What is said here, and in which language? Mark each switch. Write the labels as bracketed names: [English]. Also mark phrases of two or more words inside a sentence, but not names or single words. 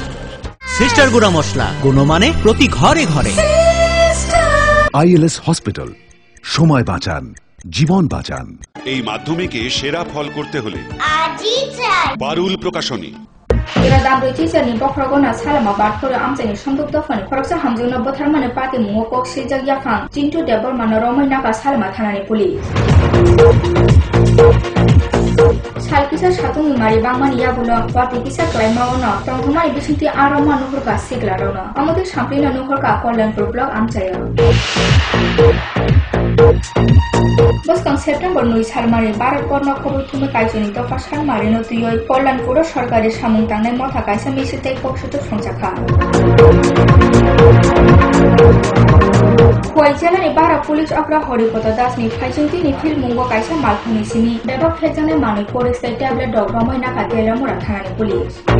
[Bangla] সিস্টার গুঁড়া মশলা গুণমানে প্রতি ঘরে ঘরে। আইএলএস হসপিটাল, সময় বাঁচান, জীবন বাঁচান। এই মাধ্যমিকে সেরা ফল করতে হলে পারুল প্রকাশনী। [Kok Borok] এরা দাম রয়েছে জানি বখরগনা সালামা বাদখরে আমজানি সম্পদ দফানি খরকসা হামজুনা বথারমানে পাতি মুঙ্গকক সিজাক ইয়াফাং চিন্টু দেববর্মান রমই নাকা সালামা থানানি পুলিশ সালকিসা সাতুমি মারি বাংমানি ইয়াবুল ওয়াতি কিসা ক্লাইমাওনা তংথমানি বিসিতি আরমা নুহরকা সিগলারনা আমাদের সামপ্লিনা নুহরকা কল্যাণপুর ব্লক আমচায় বসকং সেপ্টেম্বর 9 সালমারি ভারত বর্ণ খবর থুমে কাইজনি দফা সালমারি নতুই কল্যাণপুর সরকারি সামুং তাংনাই মথা কাইসা মিছিতে পক্ষত সংসাখা খোয়াই জেলানি বারা পুলিশ অগ্রা হরিপদ দাসনি ফাইজন্তিনি ফিল মুঙ্গ কাইসা মালখুনি সিমি বেবক ফেজানে মানই পরিস্তাই ট্যাবলেট ডগ রমই নাকা তেলামুরা থানানি পুলিশ